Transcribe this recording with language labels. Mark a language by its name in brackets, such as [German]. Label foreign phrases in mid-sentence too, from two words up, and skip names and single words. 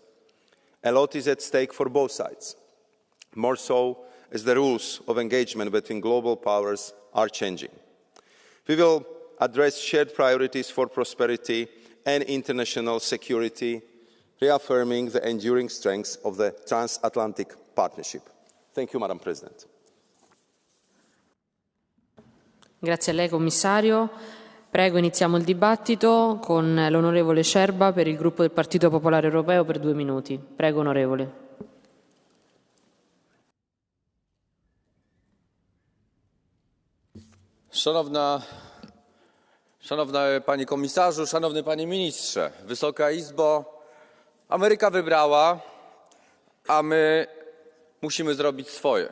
[English] A lot is at stake for both sides, more so as the rules of engagement between global powers are changing. We will address shared priorities for prosperity and international security, reaffirming the enduring strengths of the transatlantic partnership. Thank you, Madam President. [Italian] Grazie a lei, Commissario. Prego, iniziamo il dibattito con l'onorevole Scerba per il gruppo del Partito Popolare Europeo per 2 minuti. Prego, onorevole. [Polish] Szanowna Pani Komisarzu, Szanowny Panie Ministrze, Wysoka Izbo, Ameryka wybrała, a my musimy zrobić swoje.